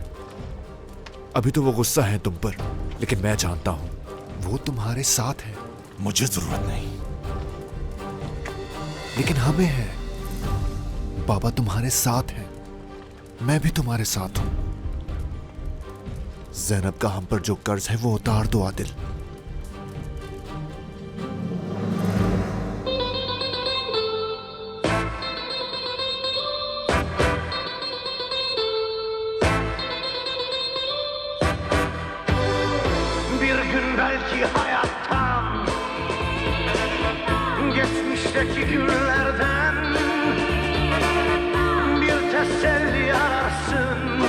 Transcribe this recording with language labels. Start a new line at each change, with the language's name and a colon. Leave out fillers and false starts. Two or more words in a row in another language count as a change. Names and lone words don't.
Hindi: अभी तो वो गुस्सा है तुम पर, लेकिन मैं जानता हूं वो तुम्हारे साथ है। मुझे जरूरत नहीं, लेकिन हमें है। बाबा तुम्हारे साथ है, मैं भी तुम्हारे साथ हूं। ज़ैनब का हम पर जो कर्ज है वो उतार दो आदिल।
Turkish: Bir gün belki hayattan, geçmişteki günlerden bir teselli ararsın.